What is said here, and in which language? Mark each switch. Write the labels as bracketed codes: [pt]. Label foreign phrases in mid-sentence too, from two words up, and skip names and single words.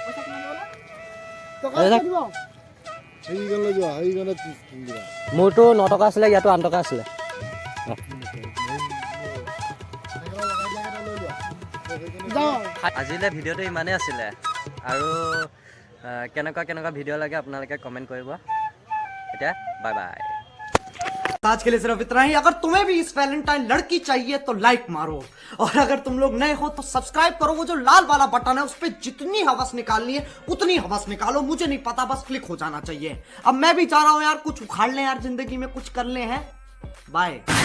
[as] মোৰতো 9 টকা আছিলে ইয়াতো 8 টকা আছিলে আজিলৈ ভিডিঅ'টো ইমানেই আছিলে আৰু কেনেকুৱা কেনেকুৱা ভিডিঅ' লাগে আপোনালোকে কমেণ্ট কৰিব এতিয়া [en] bye bye [hi] आज के लिए सिर्फ इतना ही। अगर तुम्हें भी इस वैलेंटाइन लड़की चाहिए तो लाइक मारो और अगर तुम लोग नए हो तो सब्सक्राइब करो। वो जो लाल वाला बटन है उस पर जितनी हवस निकालनी है उतनी हवस निकालो, मुझे नहीं पता, बस क्लिक हो जाना चाहिए। अब मैं भी चाह रहा हूं यार कुछ उखाड़ लें यार, जिंदगी में कुछ कर ले हैं।